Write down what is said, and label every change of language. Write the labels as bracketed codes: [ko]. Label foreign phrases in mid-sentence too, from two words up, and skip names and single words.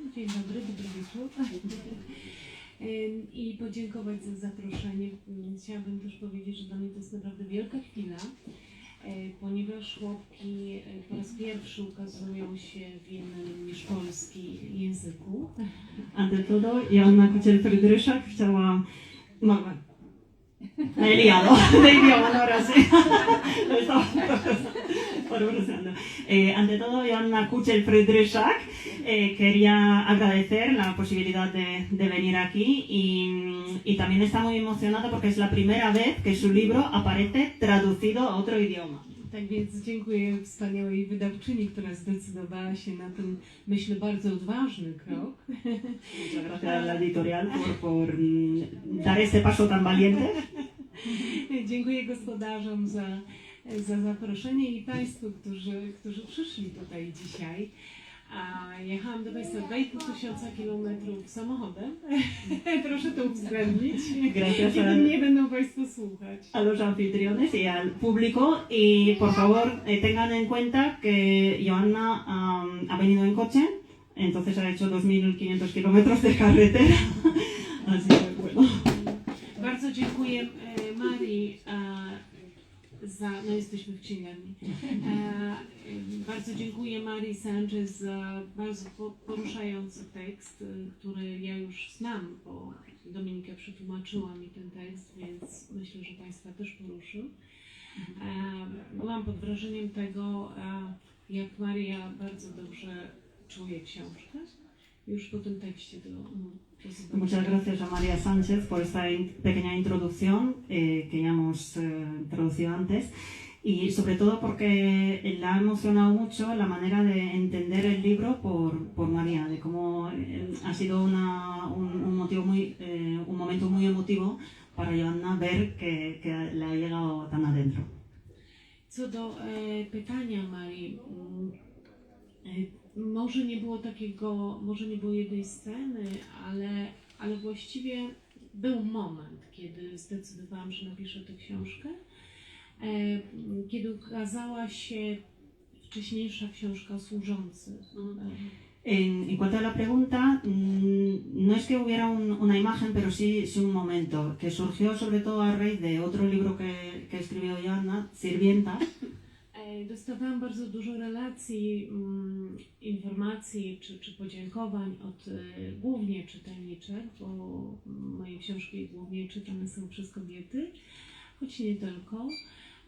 [pl] Dzień dobry, dobry wieczór. I podziękować za zaproszenie. Chciałabym też powiedzieć, że dla mnie to jest naprawdę wielka chwila, ponieważ chłopki po raz pierwszy ukazują się w innym niż polski języku. [es] Ante todo, [pl] Joanna Kuchel-Friedryszak chciała... [es] No, me he liado de idioma, no, ahora sí. Lo estaba parafraseando. Ante todo, Joanna Kuchel-Friedryszak quería agradecer la posibilidad de venir aquí y también está muy emocionada porque es la primera vez que su libro aparece traducido a otro idioma. [pl] Tak więc dziękuję wspaniałej wydawczyni, która zdecydowała się na ten, myślę, bardzo odważny krok. [es] Muchas gracias a la editorial por dar este paso tan valiente. [pl] Dziękuję gospodarzom za zaproszenie i Państwu, którzy przyszli tutaj dzisiaj. Jechałam do Państwa 2500 kilometrów samochodem. Proszę to uwzględnić. [es] Gracias [pl] Kiedy mnie będą Państwo słuchać. [es] A los anfitriones y al público y por favor tengan en cuenta que Joanna ha venido en coche, entonces ha hecho 2500 kilómetros de carretera. Así que bueno. [pl] Bardzo dziękuję Marii no jesteśmy w księgarni. Bardzo dziękuję Marii Sanchez za bardzo poruszający tekst, który ja już znam, bo Dominika przetłumaczyła mi ten tekst, więc myślę, że Państwa też poruszył. Byłam pod wrażeniem tego, jak Maria bardzo dobrze czuje książkę. Już po tym tekście [es] Muchas gracias a María Sánchez por esta pequeña introducción que ya hemos traducido antes y sobre todo porque la ha emocionado mucho la manera de entender el libro por María, de cómo ha sido un momento muy emotivo para Joanna ver que le ha llegado tan adentro. [pl] Co do pytania Marii, może nie było jednej sceny, ale właściwie był moment, kiedy zdecydowałam, że napiszę tę książkę, kiedy ukazała się wcześniejsza książka o służących. [es] En cuanto a la pregunta, no es que hubiera una imagen, pero sí un momento, que surgió sobre todo a raíz de otro libro que escribió Joanna, Sirvientas. [pl] Dostawałam bardzo dużo relacji, informacji czy podziękowań od głównie czytelniczek, bo moje książki głównie czytane są przez kobiety, choć nie tylko.